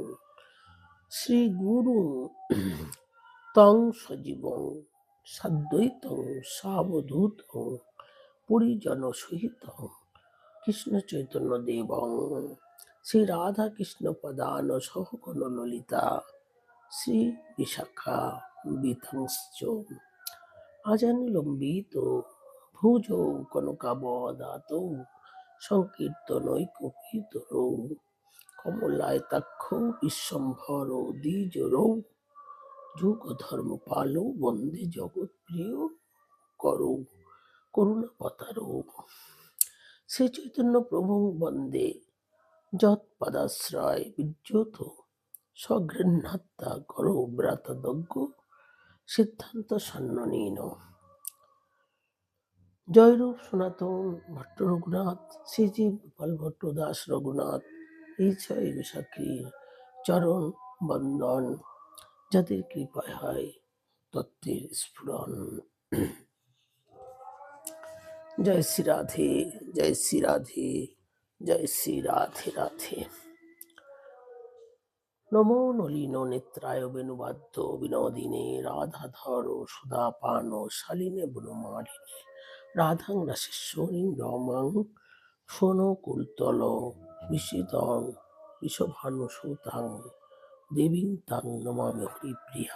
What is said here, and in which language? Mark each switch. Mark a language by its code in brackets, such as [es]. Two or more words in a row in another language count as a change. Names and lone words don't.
[sa] শ্রীগুরুং তং সজীবং সাদ্বৈতং সাবধূতং পরিজন সহিতং কৃষ্ণ চৈতন্য দেবং শ্রী রাধা কৃষ্ণ পদান সহগণ ললিতা শ্রী বিশাখা বিতংশ্চ আজানুলম্বিত ভুজৌ কনকাবদাতৌ সংকীর্তনৈকপিতরৌ কমলায়তাক্ষৌ বিশ্বম্ভরৌ দ্বিজরৌ যুগধর্মপালৌ বন্দে জগৎপ্রিয় করৌ করুণাবতারৌ শ্রী চৈতন্য প্রভুং বন্দে যৎপদাশ্রয় বিদ্যুত স্বগৃহ্ণাত্মা করৌ ব্রাতদজ্ঞ সিদ্ধান্ত সন্ননীন। [bn] জয়রূপ সনাতন ভট্ট রঘুনাথ শ্রীজী গোপাল ভট্ট দাস রঘুনাথ এই ছয় বিশাখীর চরণ বন্দন, যাদের কৃপায় হয় তত্ত্বের স্ফুরণ। [sa] জয় শ্রী রাধে, জয় শ্রী রাধে, জয় শ্রী রাধে রাধে। নমো নলিন নেত্রায় বেণুবাদ্য বিনোদিনে রাধাধর সুধাপান শালিনে বনমালিনে রাধাং রাশেশ্বরীং রমাং সোনকুলতল বিশিতং বিষভানুসুতাং দেবীং তাং নমামি হরিপ্রিয়াম।